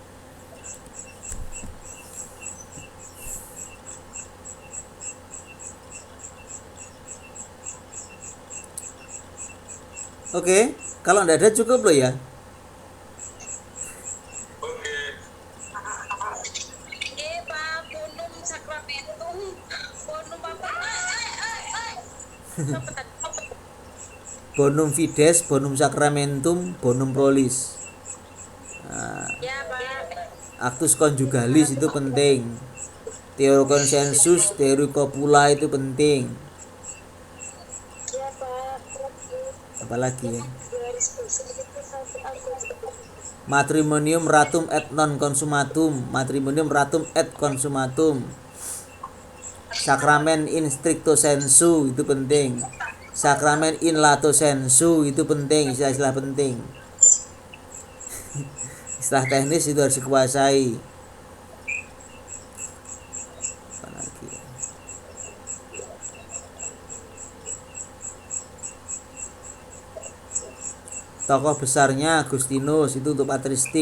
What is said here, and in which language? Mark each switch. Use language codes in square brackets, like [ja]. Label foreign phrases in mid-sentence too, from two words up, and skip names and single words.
[id] Oke, kalau tidak ada cukup loh ya. Pak, [la] Bonum Sakramentum, Bonum apa? Bonum Fides, Bonum Sacramentum, Bonum Prolis. [id] Ya, Pak. [la] Actus conjugalis [id] itu penting. Teori konsensus, teori copula itu penting. Ya, Pak. Apalagi ya? [la] Matrimonium ratum et non consumatum, matrimonium ratum et consumatum. [id] Sakramen [la] in stricto sensu [id] itu penting. Sakramen [la] in lato sensu [id] itu penting, istilah penting. Istilah teknis itu harus dikuasai. Apalagi ya? Tokoh besarnya Agustinus itu untuk patristik.